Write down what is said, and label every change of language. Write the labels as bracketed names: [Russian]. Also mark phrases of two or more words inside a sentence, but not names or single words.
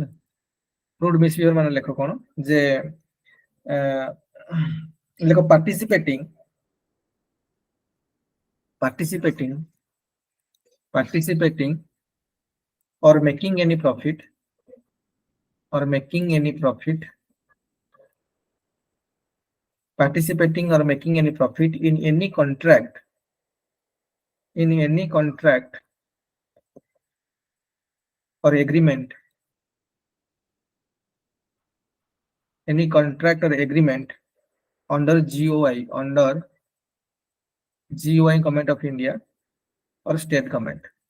[English] rude misbehavior [Odia] ମାନେ ଲେଖ କଣ ଯେ ଲେଖ participating [English] or making any profit participating or making any profit in any contract or agreement under GOI government of India or state government